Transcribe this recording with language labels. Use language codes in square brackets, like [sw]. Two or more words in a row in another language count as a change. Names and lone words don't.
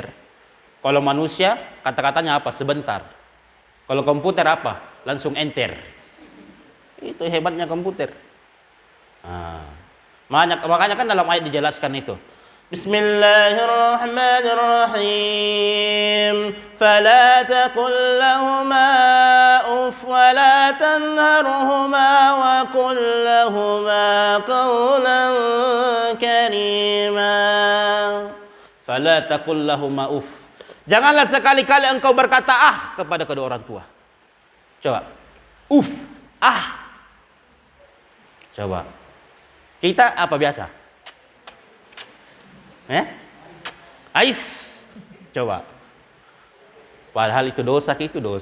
[id] Kalau manusia kata-katanya apa? Sebentar. Kalau komputer apa? Langsung enter. Itu hebatnya komputer. Makanya kan dalam ayat dijelaskan itu. [ar] بسم الله الرحمن الرحيم. فلا تقل لهما أف ولا تنهرهما وقل لهما قولا كريما. فلا تقل لهما أف. [id] Janganlah sekali-kali engkau berkata kepada kedua orang tua. Coba. Uff, Coba. Kita apa biasa? Ais. Coba. Padahal itu dosa ki.